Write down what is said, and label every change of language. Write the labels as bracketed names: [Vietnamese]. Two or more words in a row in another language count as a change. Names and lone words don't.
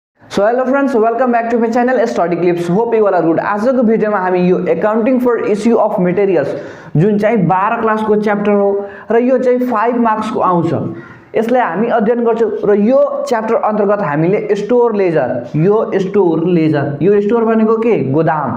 [English] so hello friends, welcome back to my channel Study Clips. hope you all are good. [Nepali] आजको भिडियोमा हामी यो [English] accounting for issue of materials [Nepali] जुन चाहिँ 12 क्लासको च्याप्टर हो र यो चाहिँ 5 मार्क्सको आउँछ। यसलाई हामी अध्ययन गर्छौं र यो च्याप्टर अन्तर्गत हामीले [English] store ledger, [Nepali] यो स्टोर भनेको के? गोदाम।